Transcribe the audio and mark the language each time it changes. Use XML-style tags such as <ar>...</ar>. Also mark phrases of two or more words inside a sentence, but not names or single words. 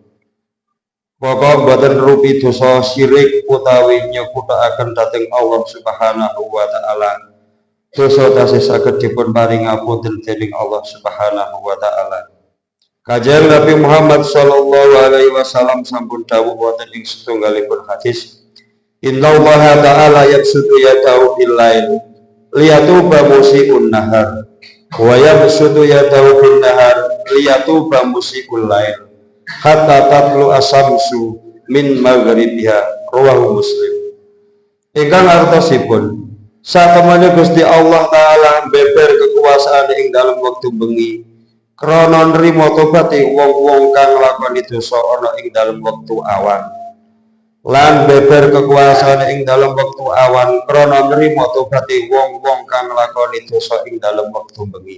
<jv>Pokok boten rupi dosa syirik utawi nyekuthaken dhateng</jv> <ar>الله سبحانه و تعالى.</ar> <jv>Dosa tasih saged dipun paring ngapunten dening</jv> <ar>الله سبحانه و تعالى.</ar> <jv>Kanjeng Nabi Muhammad</jv> <ar>صلى الله عليه وسلم</ar> <jv>sampun dawuh wonten ing setunggalipun hadis,</jv> <ar>إن الله تعالى يبسط يده بالليل ليتوب مسيء النهار و يبسط يده بالنهار ليتوب مسيء الليل حتى تطلع الشمس من مغربها رواه مسلم.</ar> <jv>Ingkang artosipun satemene Gusti Allah taala beber kekuasaan ing dalam wektu bengi krana nrimo tobate wong-wong kang nglakoni dosa ana ing dalam wektu awan. Lan beber kekuasaan ing dalam wektu awan krana nrimo tobate wong-wong kang nglakoni dosa ing dalam wektu bengi.</jv>